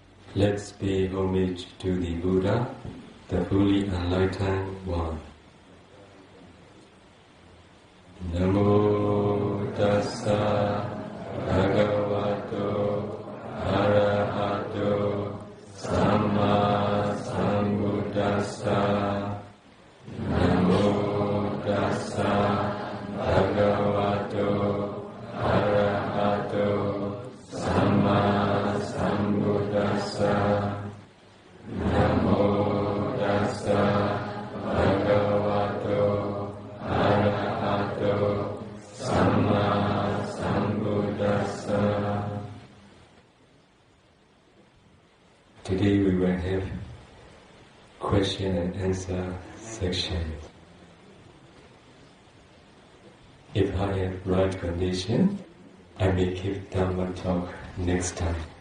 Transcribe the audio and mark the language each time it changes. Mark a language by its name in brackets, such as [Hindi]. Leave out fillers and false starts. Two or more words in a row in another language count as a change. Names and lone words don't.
[English] Let's pay homage to the Buddha, the fully enlightened one. [Pali] Namo tassa bhagavato arahato samma sambuddhassa. Namo tassa bhagavato arahato samma sambuddhassa. Namo tassa bhagavato arahato samma sambuddhassa. [English] Today we will have question and answer section. If I have right condition, I may give Dhamma talk next time.